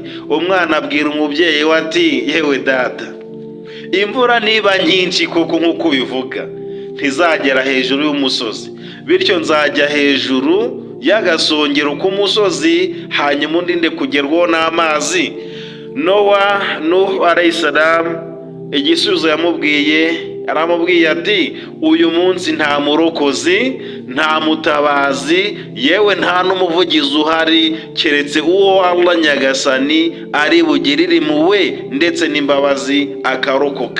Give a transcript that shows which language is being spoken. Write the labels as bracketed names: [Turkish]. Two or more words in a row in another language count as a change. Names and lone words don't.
[Kinyarwanda] Umwana abwira umubyeyi we ati, yewe data, imvura niba nyinshi koko nk'uko bivuga ntizagera hejuru y'umusozi, bityo nzajya hejuru y'agasongero k'umusozi, hanyuma undinde kugerwaho n'amazi. [Arabic] نوح عليه السلام, [Kinyarwanda] igisubizo aramubwiye ati, uyu munsi nta murokozi, nta mutabazi, yewe nta n'umuvugizi uhari keretse uwo Allah Nyagasani ari bugirire impuhwe ndetse n'imbabazi akarokoka.